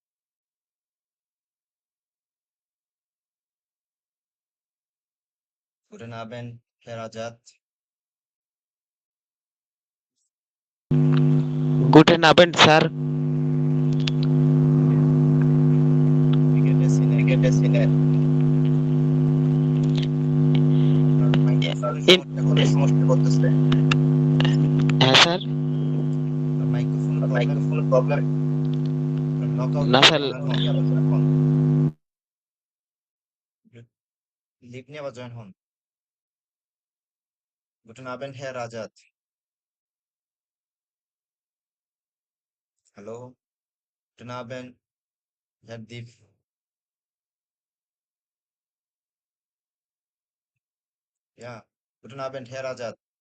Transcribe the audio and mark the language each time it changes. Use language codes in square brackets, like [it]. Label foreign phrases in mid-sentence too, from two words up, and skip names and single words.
[de] Guten Abend, Herr Ajat. Guten Abend, Sir. Wie geht es Ihnen? Wie geht es Ihnen? [bn] আপনার মাইক্রোফোনে In সমস্যা করতেছে। সমস্যা করতেছে। হ্যাঁ, স্যার। আপনার মাইক্রোফোনে প্রবলেম, মাইক্রোফোনের প্রবলেম। [en] knock out [bn] না, দিয়ে স্যার। আবার জয়েন হন। লিভ নিয়ে আবার জয়েন হন। [de] Guten Abend, Herr Ajat. Hallo, guten Abend, Herr Deep. Ja, guten Abend, Herr Ajat.